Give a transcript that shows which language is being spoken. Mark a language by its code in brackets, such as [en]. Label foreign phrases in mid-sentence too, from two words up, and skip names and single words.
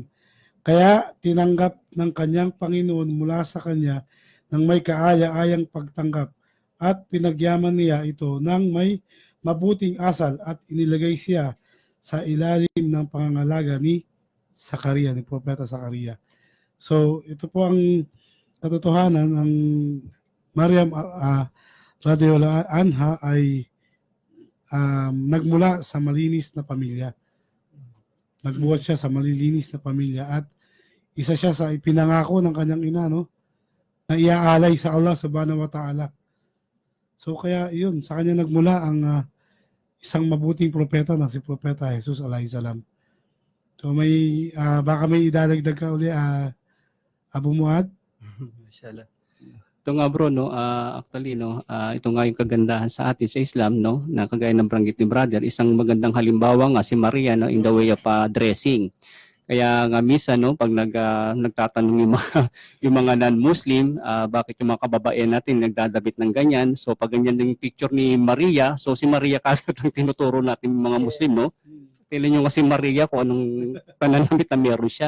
[tl] "Kaya tinanggap ng kanyang Panginoon mula sa kanya ng may kaaya-ayang pagtanggap at pinagyaman niya ito ng may mabuting asal at inilagay siya sa ilalim ng pangangalaga ni Zakaria, ni Propeta Zakaria." So, ito po ang katotohanan. Ang Maryam [ar] رضي الله عنها [tl] ay nagmula sa malinis na pamilya. Nagbuhat siya sa malilinis na pamilya at isa siya sa ipinangako ng kanyang ina, na iaalay sa Allah [ar] سبحانه وتعالى. [tl] So, kaya yun, sa kanya nagmula ang isang mabuting propeta na si Propeta Jesus [ar] عليه السلام. [tl] So may baka may idadagdag ka uli, Abu Muad? Inshallah. Ito nga bro, actually, ito nga yung kagandahan sa atin sa Islam, na kagaya ng banggit ni brother, isang magandang halimbawa nga si Maria, [en] in the way of dressing. [tl] Kaya nga minsan no, pag nagtatanong yung mga yung mga non-Muslim, bakit yung mga kababaihan natin nagdadabit ng ganyan? So pag ganyan yung picture ni Maria, so si Maria kagad ang tinuturo natin yung mga Muslim, no? Tingnan nyo kasi Maria kung anong pananamit na meron siya.